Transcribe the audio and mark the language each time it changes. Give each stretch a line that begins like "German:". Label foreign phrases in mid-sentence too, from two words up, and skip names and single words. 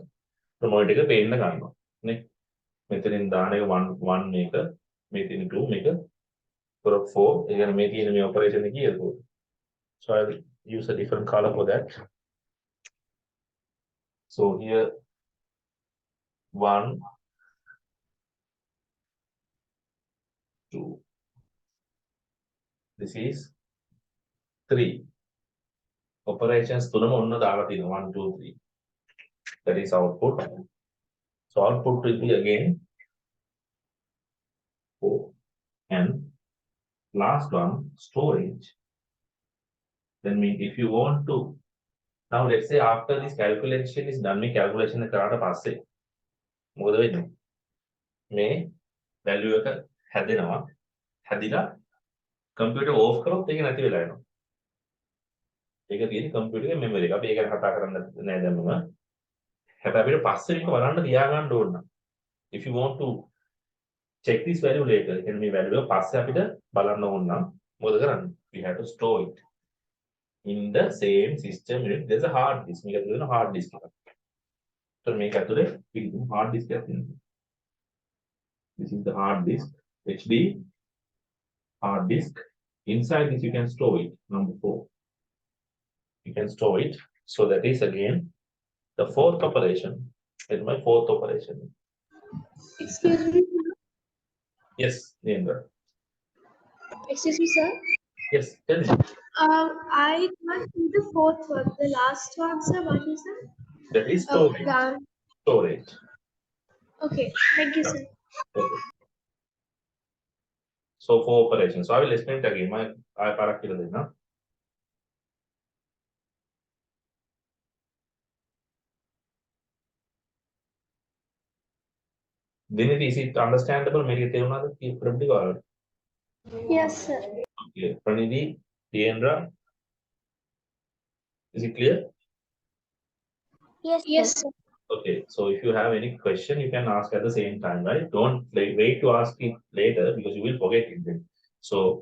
English: The monitor
Sinhala: එක පේන්න ගන්නවා. නේ? මෙතනින් දාන එක 1 මේක, මේ තියෙන 2 මේක, for 4. ඒ කියන්නේ මේ තියෙන මේ operation එක කීයද?
English: So I will use a different color for that. So here 1 2 this is 3 operations
Sinhala: තුනම ඔන්න දාලා තියෙනවා
English: 1 2 3 that is output. So output will be again 4 and last one storage. Then mean if you want to now let's say after this calculation is done
Sinhala: මේ calculation එක කරාට පස්සේ මොකද වෙන්නේ මේ value එක හැදෙනවා හැදිලා computer off කරොත් ඒක නැති වෙලා යනවා ඒක තියෙන්නේ computer එකේ memory එක අපි ඒක ගැන කතා කරන්න නෑ දැන් මම හැබැයි අපිට පස්සේ මේක බලන්න තියාගන්න ඕන නම්
English: if you want to check this value later
Sinhala: කියන්නේ මේ value එක පස්සේ අපිට බලන්න ඕන නම් මොකද කරන්නේ
English: we have to store it in the same system unit. There's a hard disk.
Sinhala: මේක ඇතුලේ තියෙන
English: hard disk
Sinhala: එකක්. So මේක ඇතුලේ පිළිතුරු
English: hard disk
Sinhala: එකක් තියෙනවා.
English: This is the hard disk, HD hard disk. Inside this you can store it. Number 4. You can store it. So that is again the 4th operation. It's my 4th operation. Excuse me. Yes, Neendra. Excuse me, sir. Yes, tell me. I can't see the 4th one. The last one, sir. What is it? That is storage. Storage. Okay. Thank you, sir. Okay. So 4 operations. So I will explain it again.
Sinhala: I parak කියලා දෙන්න.
English: Diniti, is it understandable?
Sinhala: මේක තේරුණාද? ප්‍රබ්දි වලට.
English: Yes, sir. Okay. Pranidhi, Deendra. Is it clear? Yes. Yes, sir. Okay. So if you have any question, you can ask at the same time, right? Don't wait to ask it later because you will forget it then.